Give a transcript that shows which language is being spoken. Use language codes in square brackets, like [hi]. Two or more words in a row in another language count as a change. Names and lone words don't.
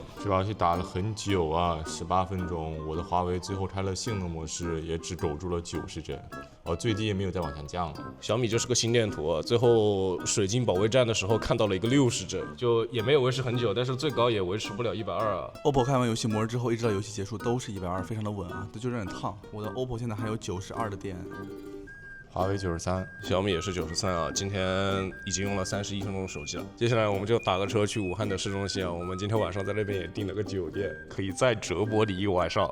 [zh] 這把遊戲打了很久啊，18分鐘，我的華為最後開了性能模式，也只苟住了90幀，最低也沒有再往下降了。小米就是個心電圖，最後水晶保衛戰的時候看到了一個60幀，就也沒有維持很久，但是最高也維持不了120啊。 OPPO 開完遊戲模式之後，一直到遊戲結束都是120，非常的穩啊，這就有點燙。我的 OPPO 現在還有92的電。華為93，小米也是93啊，今天已經用了31分鐘的手機了。接下來我們就打個車去武漢的市中心啊，我們今天晚上在那邊也訂了個酒店，可以再折磨你一晚上。